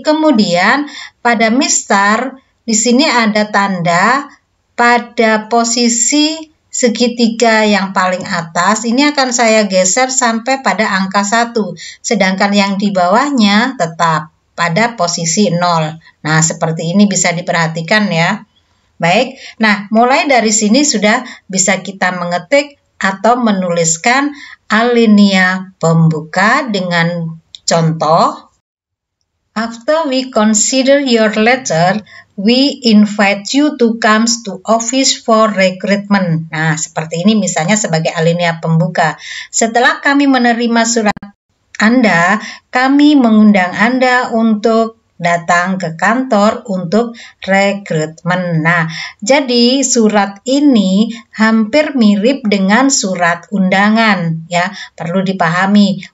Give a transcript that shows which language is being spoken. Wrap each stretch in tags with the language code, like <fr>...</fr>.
<id>Kemudian pada mistar di sini ada tanda pada posisi segitiga yang paling atas, ini akan saya geser sampai pada angka 1, sedangkan yang di bawahnya tetap. pada posisi 0. Nah, seperti ini bisa diperhatikan ya. Baik, nah mulai dari sini sudah bisa kita mengetik atau menuliskan alinea pembuka dengan contoh.</id> <en>After we consider your letter, we invite you to come to office for recruitment.</en> <id>Nah, seperti ini misalnya sebagai alinea pembuka. Setelah kami menerima surat Anda, kami mengundang Anda untuk datang ke kantor untuk rekrutmen. Nah, jadi surat ini hampir mirip dengan surat undangan ya, perlu dipahami.</id>